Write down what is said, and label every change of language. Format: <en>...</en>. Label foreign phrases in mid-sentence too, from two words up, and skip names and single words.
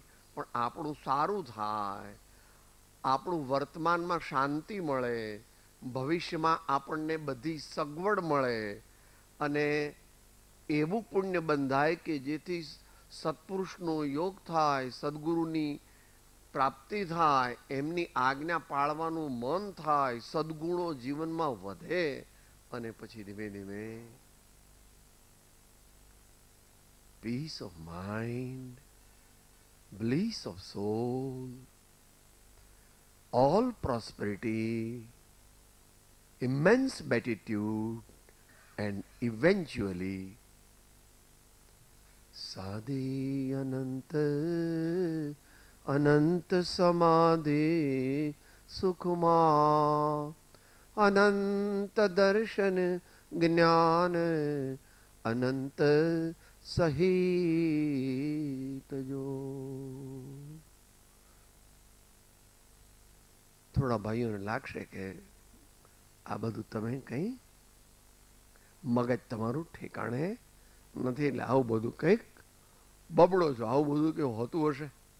<gu>પણ આપણું સારું થાય, આપણું વર્તમાનમાં શાંતિ મળે, ભવિષ્યમાં આપણને બધી સગવડ મળે અને એવું પુણ્ય બંધાય કે જેથી સત્પુરુષનો યોગ થાય, સદગુરુની પ્રાપ્તિ થાય, એમની આજ્ઞા પાળવાનું મન થાય, સદગુણો જીવનમાં વધે અને પછી ધીમે ધીમે</gu> <en>peace of mind, bliss of soul, all prosperity, immense beatitude, and eventually</en> <gu>સાદિ અનંત અનંત સમાધિ સુખમાં અનંત દર્શન જ્ઞાન અનંત</gu> <en>સહિત જો.</en> <gu>થોડા ભાઈઓને લાગશે કે આ બધું તમે કંઈ મગજ તમારું ઠેકાણે નથી, એટલે આવું બધું કંઈક બબડો છો, આવું બધું કેવું હોતું હશે.</gu>